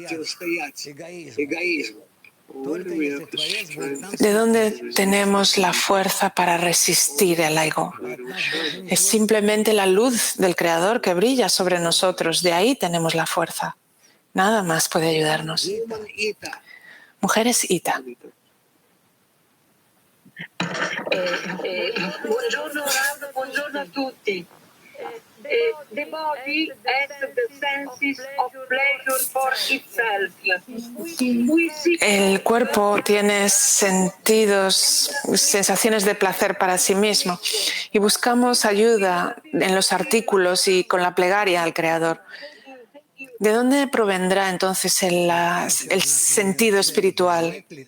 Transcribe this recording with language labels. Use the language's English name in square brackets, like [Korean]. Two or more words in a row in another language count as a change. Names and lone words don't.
[Spanish] ¿De dónde tenemos la fuerza para resistir al ego? Es simplemente la luz del Creador que brilla sobre nosotros. De ahí tenemos la fuerza. Nada más puede ayudarnos. Mujeres Ita. [Italian] Buongiorno Rav, buongiorno a tutti. [English] The body has the senses of pleasure for itself. [Spanish] El cuerpo tiene sensaciones de placer para sí mismo y buscamos ayuda en los artículos y con la plegaria al Creador. ¿De dónde provendrá entonces el sentido espiritual?